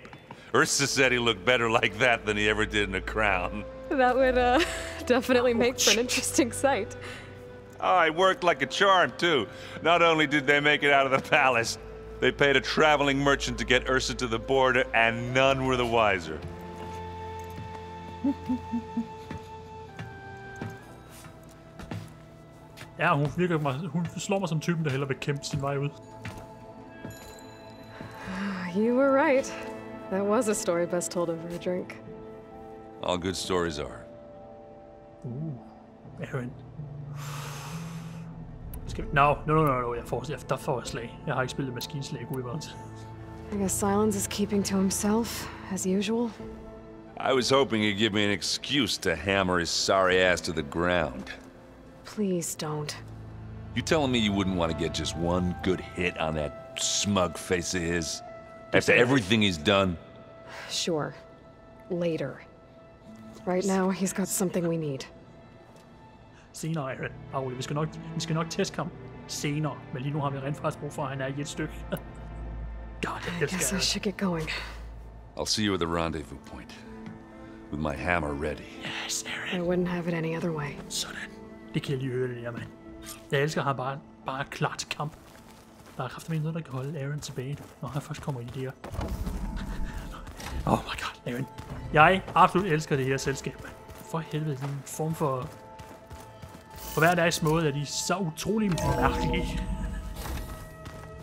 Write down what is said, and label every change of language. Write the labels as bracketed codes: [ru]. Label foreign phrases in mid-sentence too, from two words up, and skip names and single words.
[en] Ursa said he looked better like that than he ever did in a crown. That would, definitely make for an interesting sight. Oh, it worked like a charm, too. Not only did they make it out of the palace, they paid a traveling merchant to get Ursa to the border, and none were the wiser. [da] Ja, hun slår mig som typen, der hellere vil kæmpe sin vej ud. [en] You were right. That was a story best told over a drink. All good stories are. Aaron. No. [da] Der får jeg slag. Jeg har ikke spillet maskinslag ude. [en] I guess Silence is keeping to himself, as usual. I was hoping he'd give me an excuse to hammer his sorry ass to the ground. Please don't. You telling me you wouldn't want to get just one good hit on that smug face of his? After everything he's done? Sure. Later. Right now, he's got something we need. [da] Senere, Aaron. Vi skal nok teste ham senere, men lige nu har vi rent faktisk brug for, at han er i et stykke. [en] God, I guess I should get going. I'll see you at the rendezvous point. With my hammer ready. Yes, Aaron. I wouldn't have it any other way. [da] Sådan. Det kan jeg lige høre det der, mand. Jeg elsker ham bare klar til kamp. Der er kraftigt noget, der kan holde Aaron tilbage, når han først kommer i det her. [en] Oh my god, Aaron. [da] Jeg absolut elsker det her selskab, mand. For helvede, det er en form for... For hver dags måde er de så utrolig mærkelige.